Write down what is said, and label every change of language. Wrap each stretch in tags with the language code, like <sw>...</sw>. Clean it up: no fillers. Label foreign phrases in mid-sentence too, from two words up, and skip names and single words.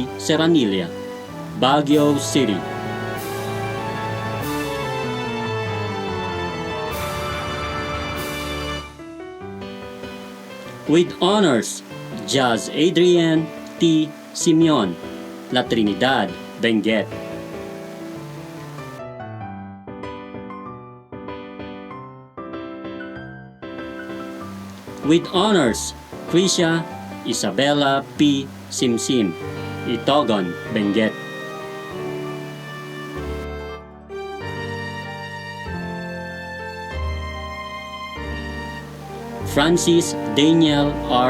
<en>Serranilla, Baguio City. With honors, Jazz Adrian T. Simeon, La Trinidad, Benguet. With honors, Krisha Isabella P. Simsim, Itogon, Benguet. Francis Daniel R.</en>